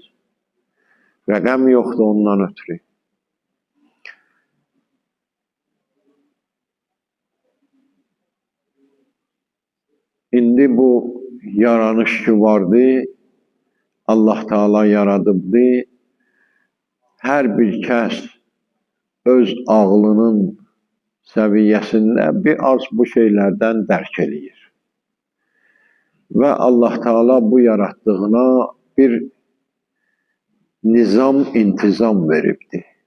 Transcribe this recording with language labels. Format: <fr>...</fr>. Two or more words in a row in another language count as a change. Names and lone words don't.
<az>Rəqəm yoktur ondan ötürü. İndi bu yaranış ki vardı, Allah Teala yaradıbdı. Her bir kəs öz ağlının səviyyəsində bir az bu şeylərdən dərk eləyir. Və Allah Teala bu yarattığına bir nizam, intizam veribdi.</az>